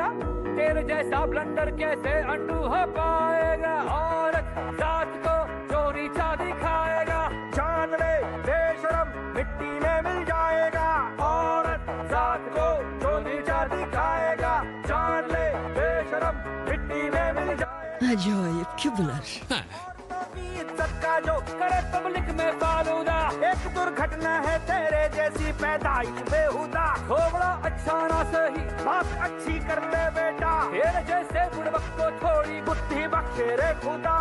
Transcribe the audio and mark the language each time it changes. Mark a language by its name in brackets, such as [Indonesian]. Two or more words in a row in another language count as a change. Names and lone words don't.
[Hindi] तेरे जैसा ब्लंडर कैसे अंडू हो पाएगा? औरत जात को चोरी चा दिखाएगा। जान ले बेशरम मिट्टी में मिल जाएगा। औरत जात को चोरी चा दिखाएगा। जान ले बेशरम मिट्टी में मिल जाएगा। [Uzbek] Ajoyib ki bular. [Hindi] इज्जत का जो करे पब्लिक में फालूदा, एक दुर्घटना है तेरे जैसी पैदाइश बेहुदा। थोड़ा अच्छा ना सही बात अच्छी कर ले बेटा, तेरे जैसे बुड़बक को थोड़ी बुद्धि बख्शे रे खुदा।